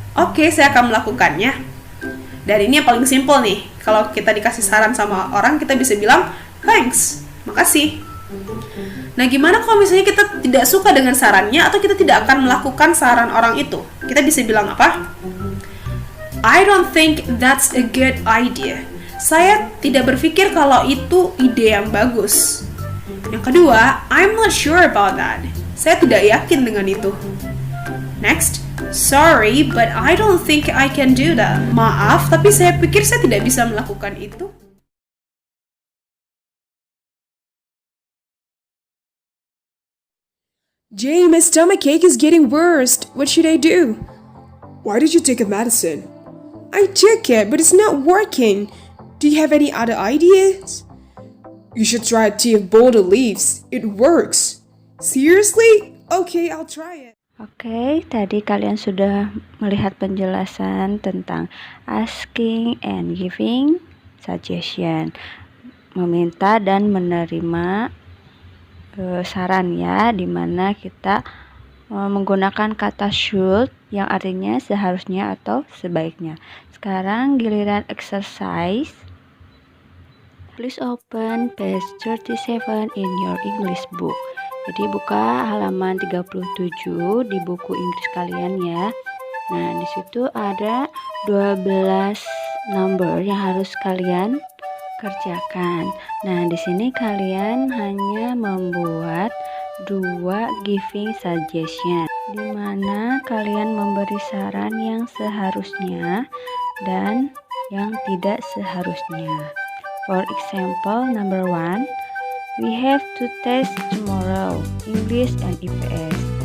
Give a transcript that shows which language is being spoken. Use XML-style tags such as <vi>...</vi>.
<id>Oke, saya akan melakukannya. Dan ini yang paling simple nih. Kalau kita dikasih saran sama orang, kita bisa bilang thanks. Makasih. Nah, gimana kalau misalnya kita tidak suka dengan sarannya atau kita tidak akan melakukan saran orang itu? Kita bisa bilang apa?</id> <en>I don't think that's a good idea.</en> <id>Saya tidak berpikir kalau itu ide yang bagus. Yang kedua,</id> <en>I'm not sure about that.</en> <id>Saya tidak yakin dengan itu.</id> <en>Next, sorry, but I don't think I can do that.</en> <id>Maaf, tapi saya pikir saya tidak bisa melakukan itu.</id> <en>Jay, my stomachache is getting worse. What should I do? Why did you take a medicine? I took it, but it's not working. Do you have any other ideas? You should try tea of boulder leaves. It works. Seriously? Okay, I'll try it.</en> <id>Oke, tadi kalian sudah melihat penjelasan tentang</id> <en>asking and giving suggestion.</en> <id>Meminta dan menerima saran ya, dimana kita menggunakan kata should yang artinya seharusnya atau sebaiknya. Sekarang giliran exercise.</id> <en>Please open page 37 in your English book.</en> <id>Jadi buka halaman 37 di buku Inggris kalian ya. Nah, di situ ada 12 number yang harus kalian kerjakan. Nah, di sini kalian hanya membuat 2 giving suggestion, di mana kalian memberi saran yang seharusnya dan yang tidak seharusnya.</id> <en>For example, number 1, we have to test tomorrow, English and IPS.</en>